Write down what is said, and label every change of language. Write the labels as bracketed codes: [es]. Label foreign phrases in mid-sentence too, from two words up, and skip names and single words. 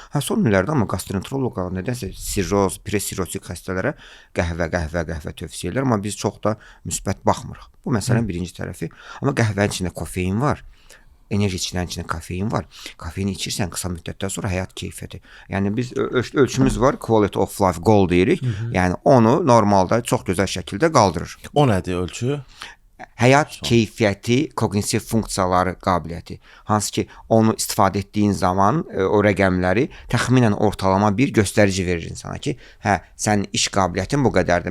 [az] Son illərdə amma gastroenteroloqlar nədənsə sirroz, presirrotik xəstələrə qəhvə tövsiyə edirlər, amma biz çox da müsbət baxmırıq. Bu məsələnin birinci tərəfi. Amma qəhvənin içində kofein var. Enerji içilərin içində kofein var. Kofeini içirsən qısa müddətdən sonra həyat keyfiyyəti. Yəni biz ölçümüz var, [en] quality of life goal deyirik. [az] Yəni onu normalda çox gözəl şəkildə qaldırır. O nədir ölçü? Həyat keyfiyyəti, koqnitiv funksiyaları qabiliyyəti. Hansı ki, onu istifadə etdiyin zaman o rəqəmləri təxminən ortalama bir göstərici verir insana ki, sənin iş qabiliyyətin bu qədərdir.